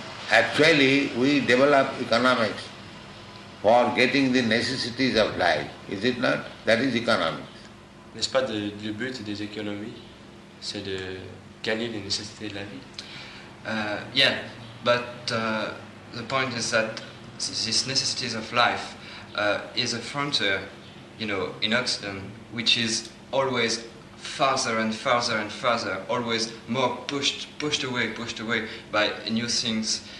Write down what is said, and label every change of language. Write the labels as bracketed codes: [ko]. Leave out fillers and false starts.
[en] Actually, we develop economics for getting the necessities of life, is it not? That is economics. [fr] N'est-ce pas le but des économies, c'est de gagner les nécessités de la vie? [en] Yeah, but the point is that these necessities of life is a frontier, in Occident, which is always farther and farther and farther, always more pushed away by new things.